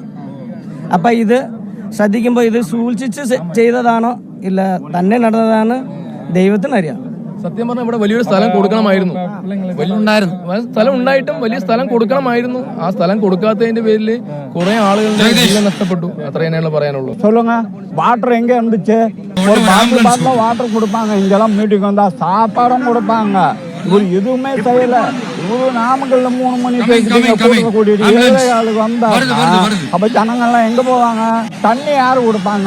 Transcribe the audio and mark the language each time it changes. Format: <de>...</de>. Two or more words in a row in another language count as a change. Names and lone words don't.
<ml>അപ്പൊ ഇത് ശ്രദ്ധിക്കുമ്പോൾ ഇത് സൂക്ഷിച്ച് ചെയ്തതാണോ ഇല്ല തന്നെ നടന്നതാണ് ദൈവത്തിനറിയാം. സത്യം പറഞ്ഞാൽ ഇവിടെ വലിയൊരു സ്ഥലം കൊടുക്കണമായിരുന്നു. സ്ഥലം ഉണ്ടായിട്ടും വലിയ സ്ഥലം കൊടുക്കണമായിരുന്നു. ആ സ്ഥലം കൊടുക്കാത്തതിന്റെ പേരിൽ കുറെ ആളുകളുടെ ജീവൻ നഷ്ടപ്പെട്ടു. അത്ര തന്നെയാണ് പറയാനുള്ളൂ.</ml> <ta>வாட்டர் எங்க இருந்துச்சு? ஒரு</ta> <en>bottle water</en> <ta>கொடுப்பாங்க. இங்கெல்லாம் மீட்டிங் வந்தா சாப்பாடும் கொடுப்பாங்க. இவர் எதுவுமே செய்யல. இவரு நாமக்கல்ல 3 மணிக்கு கூட்டிட்டு 7 ஆளுக்கு வந்தா அப்ப ஜனங்கள்லாம் எங்க போவாங்க? தண்ணி யாரு கொடுப்பாங்க?</ta>